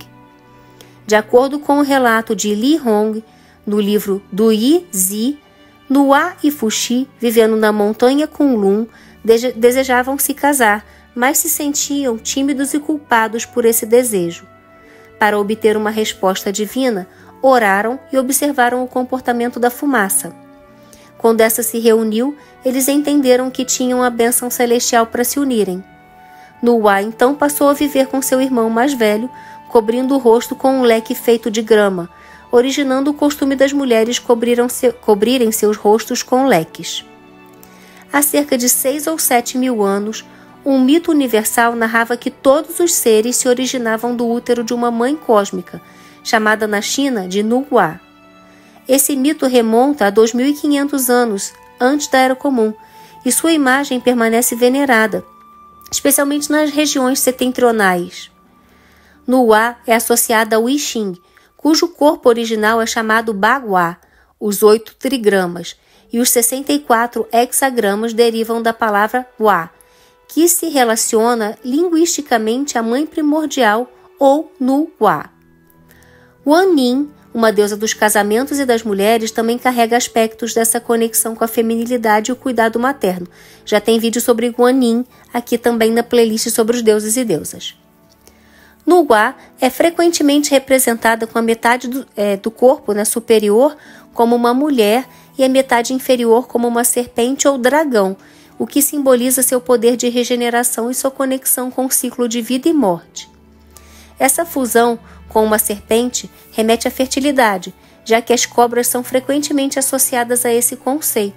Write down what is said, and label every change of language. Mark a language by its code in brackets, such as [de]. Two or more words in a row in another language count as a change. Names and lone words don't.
[pt] De acordo com o relato de Li Hong, no livro do Yi Zi, Nu-Wa e Fuxi, vivendo na montanha Kunlun, desejavam se casar, mas se sentiam tímidos e culpados por esse desejo. Para obter uma resposta divina, oraram e observaram o comportamento da fumaça. Quando essa se reuniu, eles entenderam que tinham a bênção celestial para se unirem. Nu-Wa então passou a viver com seu irmão mais velho, cobrindo o rosto com um leque feito de grama, originando o costume das mulheres cobrirem seus rostos com leques. Há cerca de 6 ou 7 mil anos, um mito universal narrava que todos os seres se originavam do útero de uma mãe cósmica, chamada na China de Nu-Wa. Esse mito remonta a 2.500 anos antes da Era Comum e sua imagem permanece venerada, especialmente nas regiões setentrionais. Nu-Wa é associada ao I Ching, cujo corpo original é chamado Bagua, os 8 trigramas, e os 64 hexagramas derivam da palavra Wa, que se relaciona linguisticamente à mãe primordial ou Nu-Wa. Wan Ning, uma deusa dos casamentos e das mulheres, também carrega aspectos dessa conexão com a feminilidade e o cuidado materno. Já tem vídeo sobre Wan Ning aqui também na playlist sobre os deuses e deusas. Nu-Wa é frequentemente representada com a metade do corpo superior como uma mulher e a metade inferior como uma serpente ou dragão, o que simboliza seu poder de regeneração e sua conexão com o ciclo de vida e morte. Essa fusão com uma serpente remete à fertilidade, já que as cobras são frequentemente associadas a esse conceito.